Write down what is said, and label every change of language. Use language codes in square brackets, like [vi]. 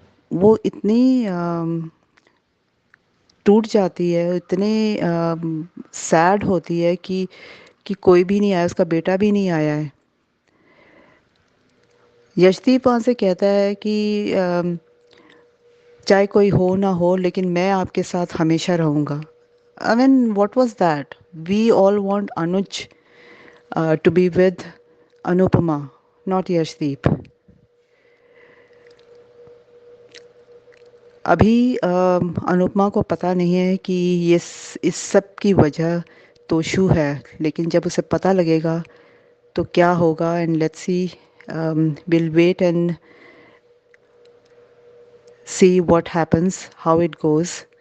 [hi] वो इतनी टूट जाती है, इतनी सैड होती है कि कोई भी नहीं आया, उसका बेटा भी नहीं आया है। यशदीप वहाँ से कहता है कि चाहे कोई हो ना हो, लेकिन मैं आपके साथ हमेशा रहूँगा। [en] I mean what was that? We all want Anuj to be with Anupama, not Yashdeep. [hi] अभी अनुपमा को पता नहीं है कि ये इस सब की वजह तोशु है, लेकिन जब उसे पता लगेगा तो क्या होगा। [en] And let's see, will wait and see what happens, how it goes.